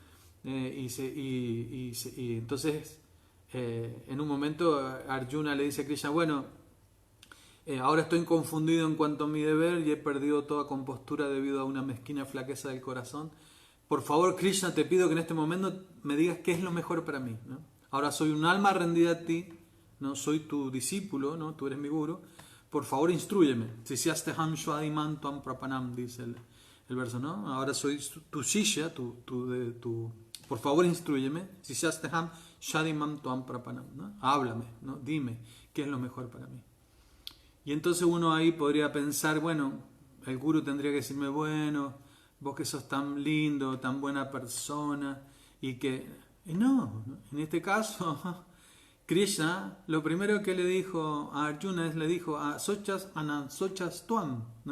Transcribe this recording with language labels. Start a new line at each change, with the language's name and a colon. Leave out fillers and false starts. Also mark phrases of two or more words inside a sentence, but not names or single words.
Spanish: Y entonces en un momento Arjuna le dice a Krishna, bueno, ahora estoy confundido en cuanto a mi deber y he perdido toda compostura debido a una mezquina flaqueza del corazón. Por favor, Krishna, te pido que en este momento me digas qué es lo mejor para mí, ¿no? Ahora soy un alma rendida a ti, ¿no? Soy tu discípulo, ¿no? Tú eres mi guru. Por favor, instrúyeme.
Sanskrit: Sisyasteham shvadiman tuam prapanam,
Spanish: dice el verso, ¿no? Ahora soy tu shishya, por favor, instrúyeme.
Sanskrit: Sisyasteham shvadiman tuam prapanam,
Spanish: ¿no? Háblame, ¿no? Dime qué es lo mejor para mí. Y entonces uno ahí podría pensar, bueno, el guru tendría que decirme, bueno, vos que sos tan lindo, tan buena persona, y que... No, en este caso, Krishna, lo primero que le dijo a Arjuna le dijo,
Sanskrit: a sochas anansochas tuam,
Spanish: ¿no?